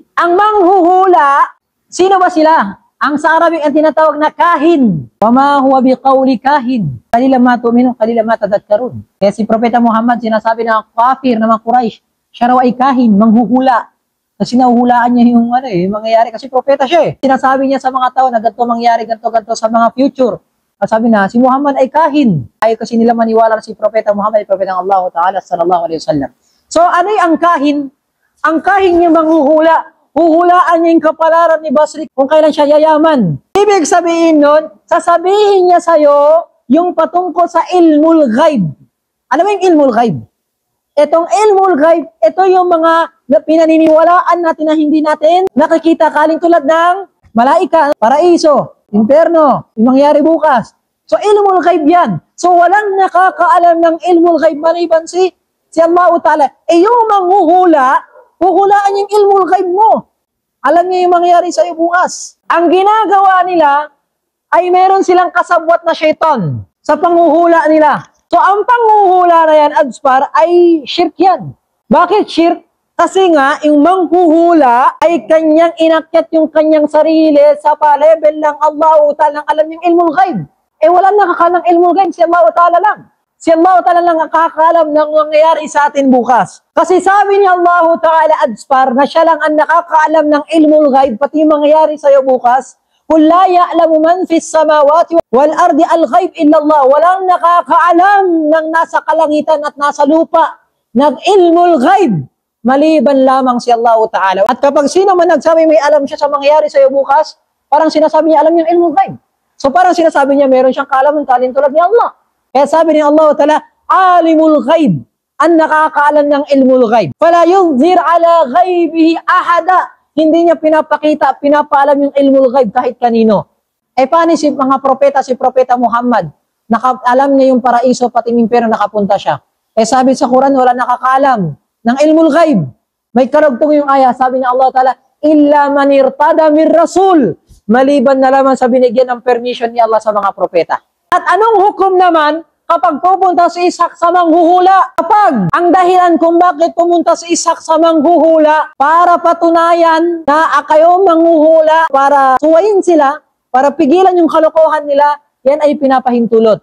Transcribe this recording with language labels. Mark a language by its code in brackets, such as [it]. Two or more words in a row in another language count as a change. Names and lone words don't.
[tl] Ang manghuhula, sino ba sila? Ang sa Arabic ang tinatawag na kahin. [ar] وما هو بقول كاهن. قليلا ما تؤمنون، قليلا ما تذكرون. [tl] Kaya si Propeta Muhammad sinasabi ng kafir na mga Quraysh, siya raw ay kahin, manghuhula. Kasi nahuhulaan niya yung mangyayari kasi propeta siya eh. Sinasabi niya sa mga tao na ganito mangyari, ganito sa mga future. Sabi na, si Muhammad ay kahin. Ayaw kasi nila maniwala na si Propeta Muhammad ay Propeta ng Allah Ta'ala [ar] صلى الله عليه وسلم. [tl] So ano ang kahin? Ang kahin yung manghuhula. Huhulaan niya yung kapalaran ni Basri kung kailan siya yayaman. Ibig sabihin nun, sasabihin niya sa'yo yung patungkol sa [ar] علم الغيب. [tl] Ano ba yung [ar] علم الغيب? [tl] Itong [ar] علم الغيب, [tl] ito yung mga pinaniniwalaan natin na hindi natin nakikita kaling tulad ng malaika, paraiso, imperno, yung mangyari bukas. So [ar] علم الغيب [tl] yan. So walang nakakaalam ng [ar] علم الغيب [tl] maliban si Allah Ta'ala. Yung manghuhula, huhulaan yung [ar] علم الغيب [tl] mo. Alam niya yung mangyayari sa'yo bukas. Ang ginagawa nila ay meron silang kasabwat na syaitan sa panghuhula nila. So ang panghuhula na yan, Adspar, ay shirk yan. Bakit shirk? Kasi nga, yung manghuhula ay kanyang inakyat yung kanyang sarili sa pa-level lang Allah Ta'ala alam yung [ar] علم الغيب. [tl] Eh walang nakakalang [ar] علم الغيب, [tl] si Allah Ta'ala lang. Si Allah Ta'ala lang ang nakakaalam ng mangyayari sa atin bukas. Kasi sabi ni Allah Ta'ala, Adspar, na siya lang ang nakakaalam ng [ar] علم الغيب, [tl] pati mangyayari sa'yo bukas. [ar] قل لا يعلم من في السماوات والأرض الغيب إلا الله. [tl] Walang nakakaalam ng nasa kalangitan at nasa lupa ng [ar] علم الغيب, [tl] maliban lamang si Allah Ta'ala. At kapag sino man nagsabi may alam siya sa mangyayari sa'yo bukas, parang sinasabi niya alam yung [ar] علم الغيب. [tl] So parang sinasabi niya meron siyang kaalaman tulad ni Allah. Kaya sabi ni Allah Ta'ala, [ar] عالم الغيب, [tl] ang nakakaalam ng [ar] علم الغيب. فلا يظهر على غيبه أحدا. [tl] Hindi niya pinapakita, pinapaalam yung [ar] علم الغيب [tl] kahit kanino. Eh paano si mga propeta, si Propeta Muhammad, alam niya yung paraiso pati impyerno nakapunta siya. Eh sabi sa Quran, wala nakakaalam ng [ar] علم الغيب. [tl] May karugtong yung aya, sabi ni Allah Ta'ala, [ar] إلا من ارتضى من رسول. [tl] Maliban na lamang sa binigyan ng permission ni Allah sa mga propeta. At anong hukom naman kapag pupunta si Ishak sa manghuhula? Kapag ang dahilan kung bakit pumunta si Ishak sa manghuhula para patunayan na kayo manghuhula, para suwayin sila, para pigilan yung kalokohan nila, yan ay pinapahintulot.